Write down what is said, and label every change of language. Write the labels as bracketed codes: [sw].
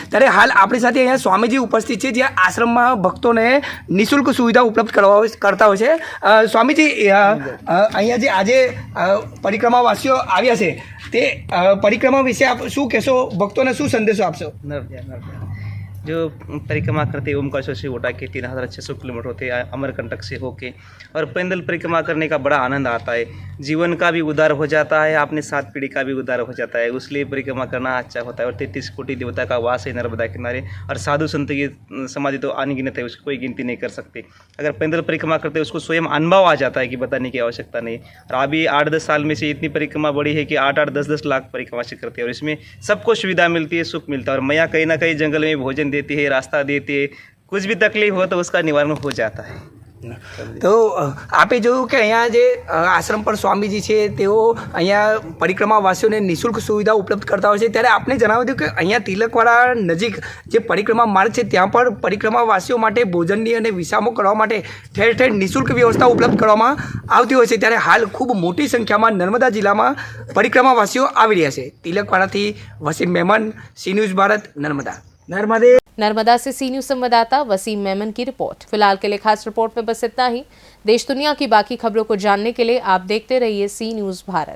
[gu] ત્યારે હાલ આપણી સાથે અહીંયા સ્વામીજી ઉપસ્થિત છે, જ્યાં આશ્રમમાં ભક્તોને નિઃશુલ્ક સુવિધા ઉપલબ્ધ કરતા હોય છે. સ્વામીજી, અહીંયા જે આજે પરિક્રમાવાસીઓ આવ્યા છે તે પરિક્રમા વિશે આપ શું કહેશો, ભક્તોને શું સંદેશો આપશો? [hi] जो परिक्रमा करते हैं ओमकारेश्वर से उठा के 3600 किलोमीटर होते हैं अमरकंटक से होके, और पैदल परिक्रमा करने का बड़ा आनंद आता है. जीवन का भी उद्धार हो जाता है, अपने 7 पीढ़ी का भी उद्धार हो जाता है. उसलिए परिक्रमा करना अच्छा होता है. और 33 कोटि देवता का वास है नर्मदा किनारे, और साधु संत की समाधि तो अनगिनत है, उसकी कोई गिनती नहीं कर सकते. अगर पैदल परिक्रमा करते हैं उसको स्वयं अनुभव आ जाता है कि बताने की आवश्यकता नहीं. और अभी 8-10 साल में से इतनी परिक्रमा बढ़ी है कि 8-8, 10-10 लाख परिक्रमा से करते हैं, और इसमें सबको सुविधा मिलती है, सुख मिलता है. और मैया कहीं ना कहीं जंगल में भोजन देती है, रास्ता देती है, कुछ भी तकलीफ हो तो उसका निवारण हो जाता है. [gu] તો આપે જોયું કે અહીંયા જે આશ્રમ પર સ્વામીજી છે તેઓ અહીંયા પરિક્રમાવાસીઓને નિઃશુલ્ક સુવિધા ઉપલબ્ધ કરતા હોય છે. ત્યારે આપને જણાવી દઉં કે અહીંયા તિલકવાડા નજીક જે પરિક્રમા માર્ગ છે ત્યાં પણ પરિક્રમાવાસીઓ માટે ભોજનની અને વિસામો કરવા માટે ઠેર ઠેર નિઃશુલ્ક વ્યવસ્થા ઉપલબ્ધ કરવામાં આવતી હોય છે. ત્યારે હાલ ખૂબ મોટી સંખ્યામાં નર્મદા જિલ્લામાં પરિક્રમાવાસીઓ આવી રહ્યા છે. તિલકવાડાથી વસીમ મેમન, સી ન્યૂઝ ભારત, नर्मदा. [hi] नर्मदा से सी न्यूज संवाददाता वसीम मेमन की रिपोर्ट. फिलहाल के लिए खास रिपोर्ट में बस इतना ही. देश दुनिया की बाकी खबरों को जानने के लिए आप देखते रहिए सी न्यूज भारत.